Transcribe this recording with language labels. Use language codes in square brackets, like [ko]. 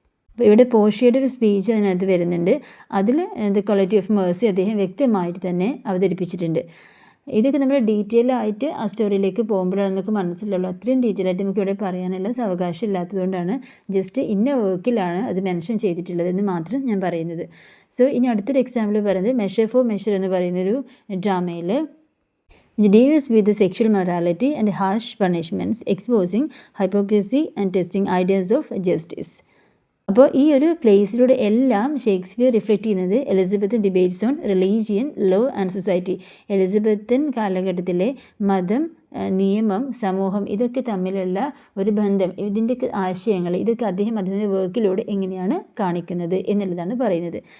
[ml] അപ്പോൾ ഇവിടെ പോർഷ്യയുടെ ഒരു സ്പീച്ച് അതിനകത്ത് വരുന്നുണ്ട്. അതിൽ ദി ക്വാളിറ്റി ഓഫ് മേഴ്സി അദ്ദേഹം വ്യക്തമായിട്ട് തന്നെ അവതരിപ്പിച്ചിട്ടുണ്ട്. ഇതൊക്കെ നമ്മൾ ഡീറ്റെയിൽ ആയിട്ട് ആ സ്റ്റോറിയിലേക്ക് പോകുമ്പോഴാണ് നമുക്ക് മനസ്സിലുള്ളൂ. അത്രയും ഡീറ്റെയിൽ ആയിട്ട് നമുക്ക് ഇവിടെ പറയാനുള്ള അവകാശം ഇല്ലാത്തതുകൊണ്ടാണ് ജസ്റ്റ് ഇന്ന വർക്കിലാണ് അത് മെൻഷൻ ചെയ്തിട്ടുള്ളതെന്ന് മാത്രം ഞാൻ പറയുന്നത്. സോ ഇനി അടുത്തൊരു എക്സാമ്പിൾ പറയുന്നത് മെഷർ ഫോർ മെഷർ എന്ന് പറയുന്നൊരു ഡ്രാമയിൽ [en] deals with the sexual morality and harsh punishments, exposing hypocrisy and testing ideas of justice. [ml] അപ്പോൾ ഈ ഒരു പ്ലേസിലൂടെ എല്ലാം ഷേക്സ്പിയർ റിഫ്ലക്റ്റ് ചെയ്യുന്നത് [en] Elizabethan debates on religion, law and society. [ml] Elizabethan കാലഘട്ടത്തിലെ മതം, നിയമം, സമൂഹം ഇതൊക്കെ തമ്മിലുള്ള ഒരു ബന്ധം, ഇതിൻ്റെ ആശയങ്ങൾ ഇതൊക്കെ അദ്ദേഹം അതിൻ്റെ വർക്കിലൂടെ എങ്ങനെയാണ് കാണിക്കുന്നത് എന്നുള്ളതാണ് പറയുന്നത്.